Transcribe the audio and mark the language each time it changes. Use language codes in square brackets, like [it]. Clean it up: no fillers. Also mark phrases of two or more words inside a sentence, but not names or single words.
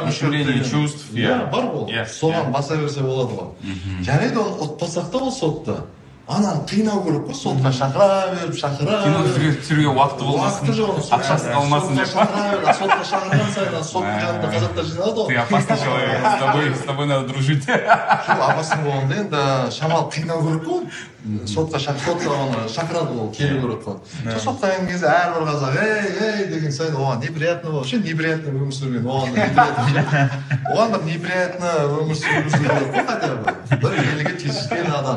[ru] Ущемление чувств. [kk] Бар ғой. Соған баса берсе болады ғой. Жарайды оны ұтпасақ та ол сотты. Ананы қинау керек қой, сотқа шақыра беріп, кино түсіруге уақыты болмасын, ақшасы қалмасын деп. Сотқа шақырған сайын, соттың жанында қазақтар жиналады ғой. [ru] Ты опасный человек, с тобой надо дружить. [kk] Жоқ, опасный болғанда енді шамалы қинау керек қой. Сотқа шақырады ол, келу керек қой. Сотқа келген кезде әрбір қазақ ей деген сайын оған [ru] неприятно вообще неприятно [kk] өмір сүрген, оған бір неприятно өмір сүрген керек қой, [ru] хотя бы [kk] бір елге тиіскен адам.